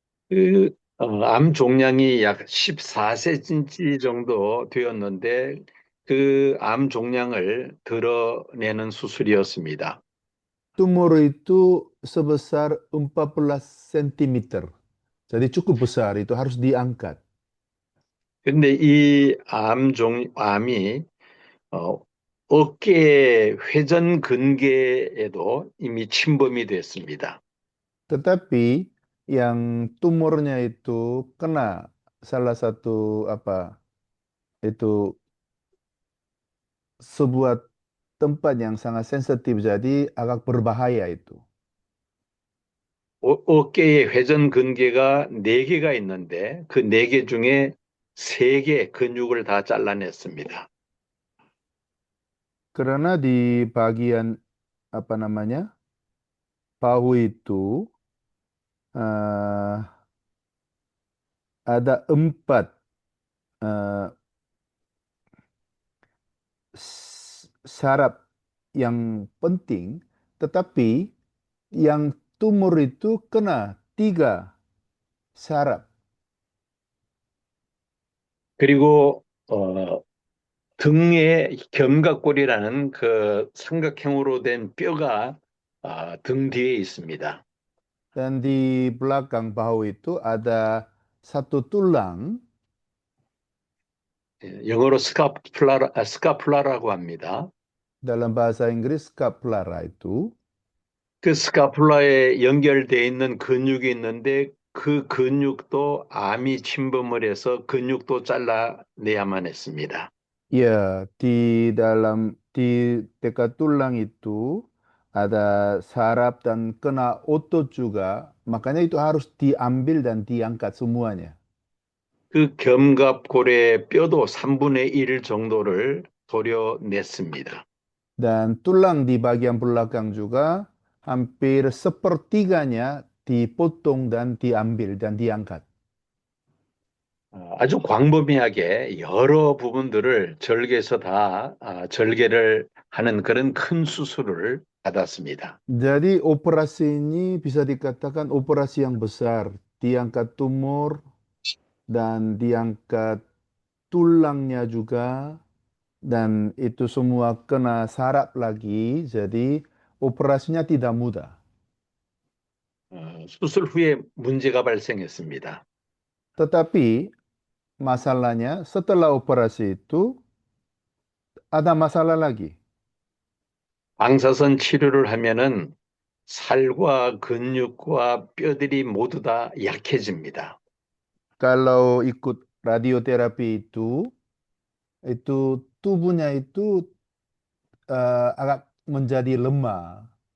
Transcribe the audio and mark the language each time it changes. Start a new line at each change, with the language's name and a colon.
Korean: 그 암 종양이 약 14cm 정도 되었는데 그 암 종양을 드러내는 수술이었습니다.
Indonesian: Tumor itu sebesar 14 cm. Jadi cukup besar, itu harus diangkat.
Korean: 근데 이 암이 어깨 회전 근개에도 이미 침범이 됐습니다.
Indonesian: Tetapi yang tumornya itu kena salah satu itu sebuah tempat yang sangat sensitif, jadi agak berbahaya itu.
Korean: 어깨에 회전 근개가 4개가 있는데 그 4개 중에 3개 근육을 다 잘라냈습니다.
Indonesian: Karena di bagian bahu itu ada 4 saraf yang penting, tetapi yang tumor itu kena 3 saraf.
Korean: 그리고 등에 견갑골이라는 그 삼각형으로 된 뼈가 등 뒤에 있습니다.
Indonesian: Dan di belakang bahu itu ada satu tulang,
Korean: 영어로 스카플라라고 합니다.
Indonesian: dalam bahasa Inggris scapula itu.
Korean: 그 스카플라에 연결되어 있는 근육이 있는데 그 근육도 암이 침범을 해서 근육도 잘라내야만 했습니다.
Indonesian: Ya, di dekat tulang itu ada saraf dan kena otot juga, makanya itu harus diambil dan diangkat semuanya.
Korean: 그 견갑골의 뼈도 3분의 1 정도를 도려냈습니다.
Indonesian: Dan tulang di bagian belakang juga hampir sepertiganya dipotong dan diambil dan diangkat.
Korean: 아주 광범위하게 여러 부분들을 절개해서 다 절개를 하는 그런 큰 수술을 받았습니다.
Indonesian: Jadi operasi ini bisa dikatakan operasi yang besar. Diangkat tumor dan diangkat tulangnya juga, dan itu semua kena saraf lagi. Jadi operasinya tidak mudah.
Korean: 수술 후에 문제가 발생했습니다.
Indonesian: Tetapi masalahnya setelah operasi itu ada masalah lagi.
Korean: 방사선 치료를 하면은 살과 근육과 뼈들이 모두 다 약해집니다.
Indonesian: Kalau ikut radioterapi itu tubuhnya itu agak menjadi lemah.